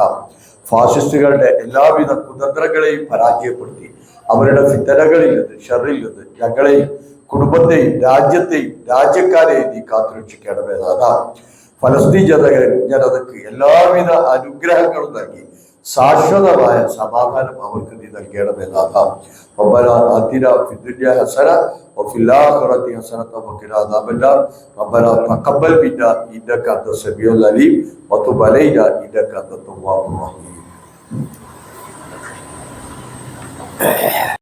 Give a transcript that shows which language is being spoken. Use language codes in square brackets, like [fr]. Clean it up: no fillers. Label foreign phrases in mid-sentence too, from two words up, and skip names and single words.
[ml] ഫാസിസ്റ്റുകളുടെ എല്ലാവിധ കുതന്ത്രങ്ങളെയും പരാജയപ്പെടുത്തി അവരുടെ ഫിത്തനകളിൽ നിന്ന്, ഷറിൽ നിന്ന് ഞങ്ങളെയും കുടുംബത്തെയും രാജ്യത്തെയും രാജ്യക്കാരെയും നീ കാത്തുരക്ഷിക്കണമെന്നാണ്. ഫലസ്തീൻ ജനതയ്ക്ക് എല്ലാവിധ അനുഗ്രഹങ്ങളും നൽകി ശാശ്വതമായ സമാധാനം അവർക്ക് നീ നൽകണമേ നാഥ. [ar] ربنا آتنا في الدنيا حسنة وفي الآخرة حسنة وقنا عذاب النار. ربنا تقبل منا إنك أنت السميع العليم وتب علينا إنك أنت التواب الرحيم.